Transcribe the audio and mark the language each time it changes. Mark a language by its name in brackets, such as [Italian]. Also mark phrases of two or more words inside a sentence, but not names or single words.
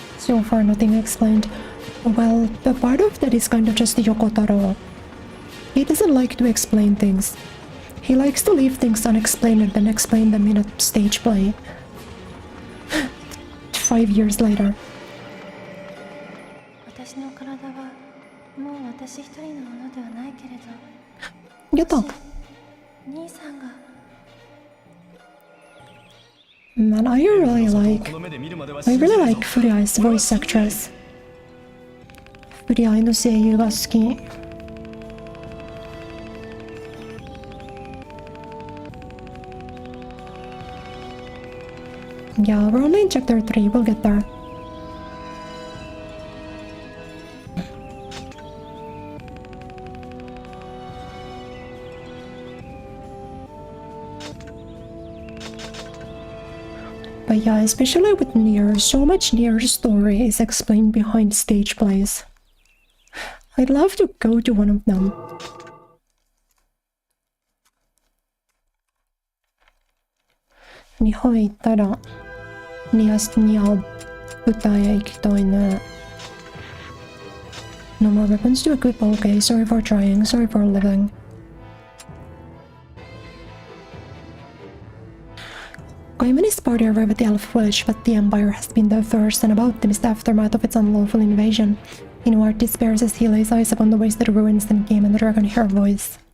[English] So far, nothing explained. Well, the part of that is kind of just Yokotaro. He doesn't like to explain things. He likes to leave things unexplained and then explain them in a stage play. 5 years later. [Japanese] 私の体はもう私一人のものではないけれど、やった。兄さんが [English] Man, I really like Furiai's voice actress. [Japanese] Furiai の声優が好き。Yeah, [English] we're only in chapter 3, we'll get there. But yeah, especially with Nier, so much Nier's story is explained behind stage plays. I'd love to go to one of them. [Japanese] Nihon 行ったらニア舞台へ行きたいね。 [English] No more weapons to equip, okay, sorry for trying, sorry for living. Goemon party arrived at the elf village, but the Empire has been there first, and about them is the aftermath of its unlawful invasion. Inuart despairs as he lays eyes upon the wasted ruins and came in the dragon hair voice.